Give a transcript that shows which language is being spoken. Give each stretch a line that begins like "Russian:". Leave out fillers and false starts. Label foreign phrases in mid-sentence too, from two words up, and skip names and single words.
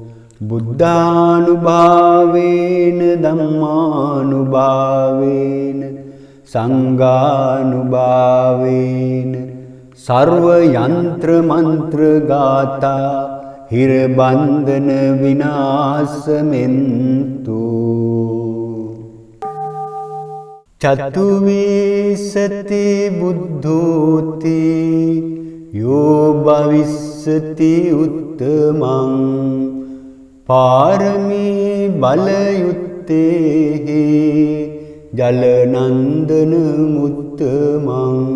Pali: බුද්ධානුභාවේන ධම්මානුභාවේන සංඝානුභාවේන සර්ව යන්ත්‍ර මන්ත්‍ර ගාථා හිර බන්ධන විනාශමෙන්තු චතුවිසති බුද්ධෝති යෝ භවිස්සති උත්තමං පාරමී බලයුත්තේහි ජලනන්දන මුත්තමං